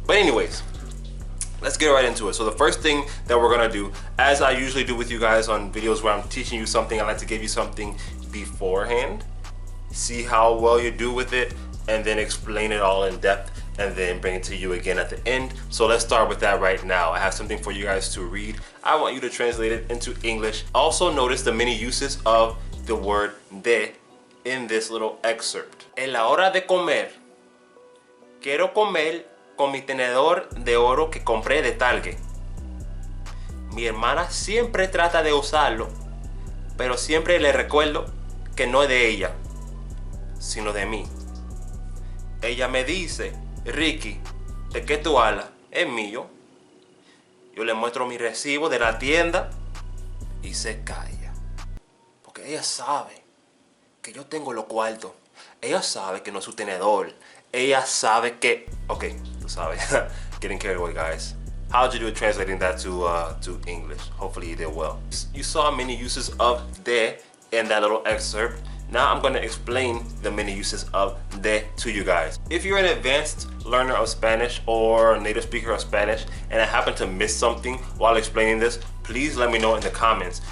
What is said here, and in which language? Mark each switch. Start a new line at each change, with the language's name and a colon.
English: But anyways, let's get right into it. So the first thing that we're gonna do, as I usually do with you guys on videos where I'm teaching you something, I like to give you something beforehand, see how well you do with it, and then explain it all in depth, and then bring it to you again at the end. So let's start with that right now. I have something for you guys to read. I want you to translate it into English. Also notice the many uses of the word de in this little excerpt.
Spanish: En la hora de comer, quiero comer con mi tenedor de oro que compré de Target. Mi hermana siempre trata de usarlo, pero siempre le recuerdo que no es de ella, sino de mí. Ella me dice, Ricky, ¿de qué tú hablas? Es mío. Yo le muestro mi recibo de la tienda y se calla. Porque ella sabe que yo tengo los cuartos. Ella sabe que no es su tenedor. Ella sabe que... Okay, tú sabes.
English: Getting carried away, guys. How did you do translating that to English? Hopefully you did well. You saw many uses of de in that little excerpt. Now I'm going to explain the many uses of de to you guys. If you're an advanced learner of Spanish or a native speaker of Spanish and I happen to miss something while explaining this, please let me know in the comments.